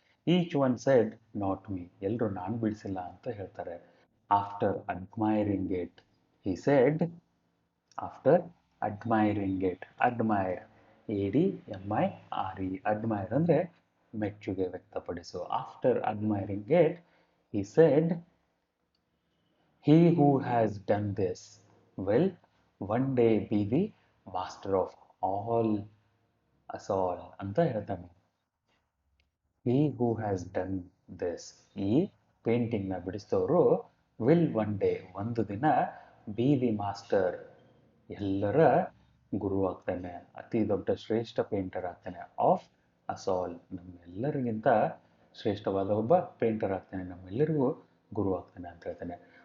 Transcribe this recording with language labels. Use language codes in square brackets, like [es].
[en] Each one said not me. [kn] ಎಲ್ಲರೂ ನಾನು ಬಿಡಿಸಿಲ್ಲ ಅಂತ ಹೇಳ್ತಾರೆ. [en] after admiring it he said, after admiring it, admire, ADMIRE, admire [kn] ಅಂದರೆ ಮೆಚ್ಚುಗೆ ವ್ಯಕ್ತಪಡಿಸು. [en] after admiring it he said, he who has done this will one day be the master of all us all [kn] ಅಂತ ಹೇಳ್ತಾನೆ. [en] He who has done this, [kn] ಈ ಪೇಂಟಿಂಗ್ನ ಬಿಡಿಸಿದವರು [en] will one day, [kn] ಒಂದು ದಿನ, [en] be the master, [kn] ಎಲ್ಲರ ಗುರು ಆಗ್ತಾನೆ, ಅತಿ ದೊಡ್ಡ ಶ್ರೇಷ್ಠ ಪೇಂಟರ್ ಆಗ್ತಾನೆ, [en] of us all, [kn] ನಮ್ಮೆಲ್ಲರಿಗಿಂತ ಶ್ರೇಷ್ಠವಾದ ಒಬ್ಬ ಪೇಂಟರ್ ಆಗ್ತಾನೆ, ನಮ್ಮೆಲ್ಲರಿಗೂ ಗುರು ಆಗ್ತಾನೆ ಅಂತ ಹೇಳ್ತಾನೆ.